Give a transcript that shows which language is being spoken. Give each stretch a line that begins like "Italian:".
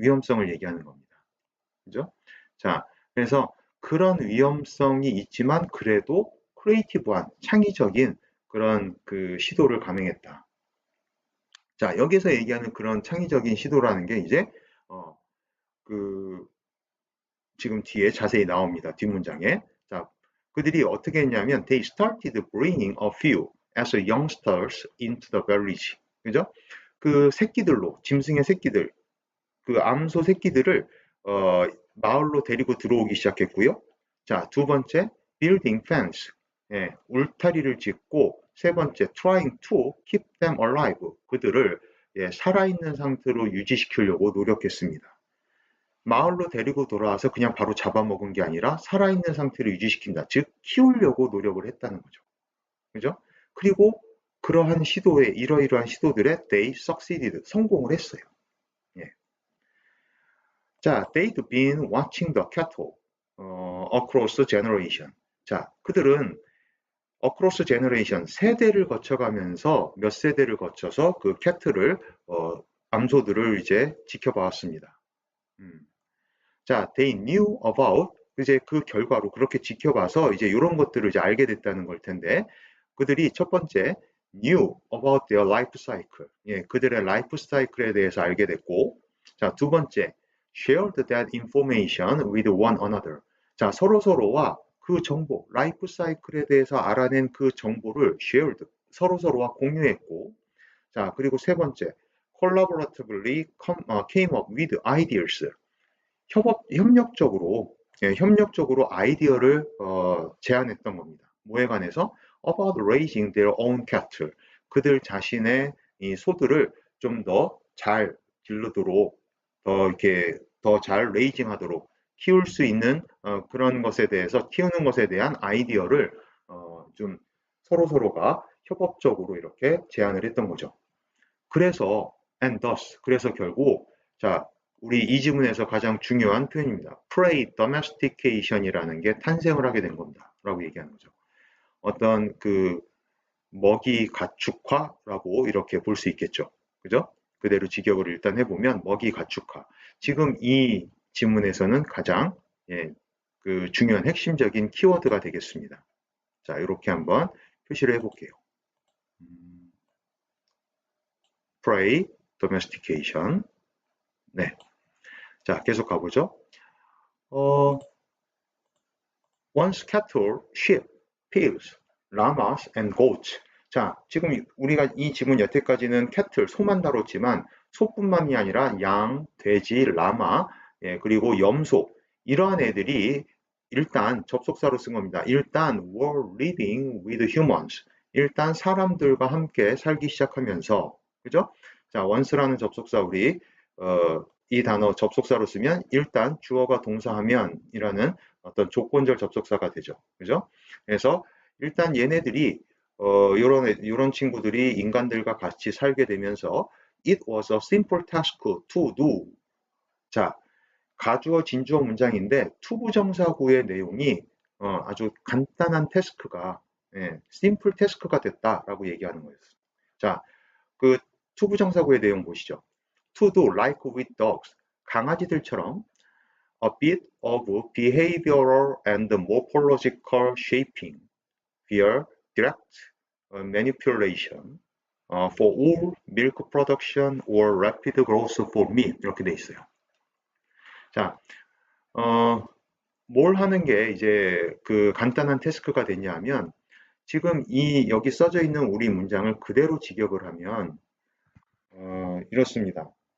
Korean: 위험성을 얘기하는 겁니다. 그죠? 자, 그래서 그런 위험성이 있지만 그래도 크리에이티브한, 창의적인 그런 그 시도를 감행했다. 자, 여기서 얘기하는 그런 창의적인 시도라는 게 이제, 그, 지금 뒤에 자세히 나옵니다. 뒷문장에. 자, 그들이 어떻게 했냐면
English: they started bringing a few as youngsters into the village.
Korean: 그죠? 그 새끼들로 짐승의 새끼들, 그 암소 새끼들을 마을로 데리고 들어오기 시작했고요. 자, 두 번째
English: building fence.
Korean: 예, 울타리를 짓고 세 번째
English: trying to keep them alive.
Korean: 그들을 살아있는 상태로 유지시키려고 노력했습니다. 마을로 데리고 돌아와서 그냥 바로 잡아먹은 게 아니라 살아있는 상태를 유지시킨다. 즉, 키우려고 노력을 했다는 거죠. 그죠? 그리고 그러한 이러이러한 시도들에
English: they succeeded.
Korean: 성공을 했어요. 예.
English: 자, they'd been watching the cattle across generation.
Korean: 자, 그들은
English: across generation
Korean: 세대를 거쳐가면서 몇 세대를 거쳐서 그 캐틀을 암소들을 이제 지켜봤습니다. 자,
English: they knew about
Korean: 이제 그 결과로 그렇게 지켜봐서 이제 이런 것들을 이제 알게 됐다는 걸 텐데 그들이 첫 번째
English: knew about their life cycle.
Korean: 예, 그들의 라이프 사이클에 대해서 알게 됐고 자, 두 번째
English: shared that information with one another.
Korean: 자, 서로서로와 그 정보, 라이프 사이클에 대해서 알아낸 그 정보를 shared, 서로서로와 공유했고 자, 그리고 세 번째
English: collaboratively came up with ideas.
Korean: 협력적으로 아이디어를 제안했던 겁니다. 뭐에 관해서?
English: About raising their own cattle.
Korean: 그들 자신의 이 소들을 좀 더 잘 기르도록, 더 잘 레이징하도록 키울 수 있는 그런 것에 대해서 키우는 것에 대한 아이디어를 좀 서로서로가 협업적으로 이렇게 제안을 했던 거죠. 그래서
English: and thus
Korean: 그래서 결국 자 우리 이 지문에서 가장 중요한 표현입니다. prey domestication이라는 게 탄생을 하게 된 겁니다. 라고 얘기하는 거죠. 어떤 그 먹이 가축화라고 이렇게 볼 수 있겠죠. 그죠? 그대로 직역을 일단 해보면 먹이 가축화. 지금 이 지문에서는 가장 그 중요한 핵심적인 키워드가 되겠습니다. 자, 이렇게 한번 표시를 해볼게요. prey, domestication. 네. 자, 계속 가보죠.
English: Once cattle, sheep, pigs, llamas, and goats.
Korean: 자, 지금 우리가 이 지문 여태까지는 cattle, 소만 다뤘지만 소뿐만이 아니라 양, 돼지, 라마, 그리고 염소 이러한 애들이 일단 접속사로 쓴 겁니다. 일단
English: were living with humans.
Korean: 일단 사람들과 함께 살기 시작하면서, 그죠? 자, once라는 접속사 우리 이 단어 접속사로 쓰면 일단 주어가 동사하면이라는 어떤 조건절 접속사가 되죠. 그죠? 그래서 일단 얘네들이 요런 친구들이 인간들과 같이 살게 되면서
English: it was a simple task to do.
Korean: 자, 가주어 진주어 문장인데 투부정사구의 내용이 아주 간단한 태스크가 simple 태스크가 됐다라고 얘기하는 거였어요. 자, 그 투부정사구의 내용 보시죠.
English: to do like with dogs.
Korean: 강아지들처럼
English: a bit of behavioral and morphological shaping via direct manipulation for all milk production or rapid growth for meat.
Korean: 이렇게 돼 있어요. 자, 뭘 하는 게 이제 그 간단한 태스크가 됐냐면 지금 이 여기 써져 있는 우리 문장을 그대로 직역을 하면 이렇습니다.